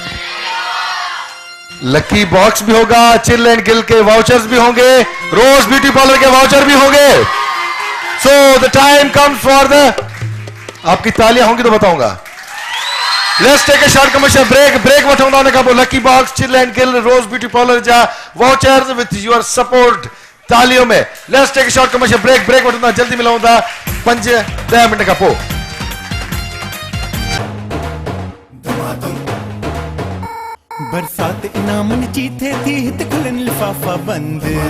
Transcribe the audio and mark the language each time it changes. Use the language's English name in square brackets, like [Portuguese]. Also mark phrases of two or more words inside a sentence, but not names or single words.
[Hindi] लकी बॉक्स भी होगा, चिल एंड गिल के वाउचर्स भी होंगे, रोज ब्यूटी पार्लर के वाउचर भी होंगे। [English] so the time comes for the, [Hindi] आपकी तालियां होंगी तो बताऊंगा। [English] let's take a short commercial break. [Sindhi] ब्रेक वठंदा उन खां पोइ लकी बॉक्स, चिल एंड गिल, रोज ब्यूटी पार्लर जा वाउचर्स [English] with your support [Hindi] तालियों में। [English] let's take a short commercial break. [Sindhi] ब्रेक वठंदा, जल्दी मिलूं था 5-10 मिनट खां पोइ। बरसात इनामन जी थे थी हित खुलन लिफाफा बंद।